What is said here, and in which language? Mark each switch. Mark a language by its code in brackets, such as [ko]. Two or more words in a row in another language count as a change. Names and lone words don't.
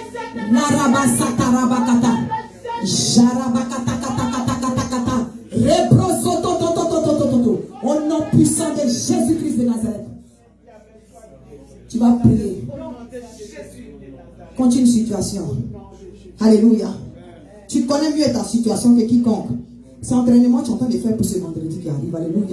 [fr] Narabasata rabakata. Jarabakata kata kata kata kata. Reprosotototototototo. Au nom puissant de Jésus-Christ de Nazareth. Tu vas prier. Continue situation. Alléluia. Tu connais mieux ta situation que quiconque. C'est entraînement que tu es en train de faire pour ce vendredi qui arrive. Alléluia.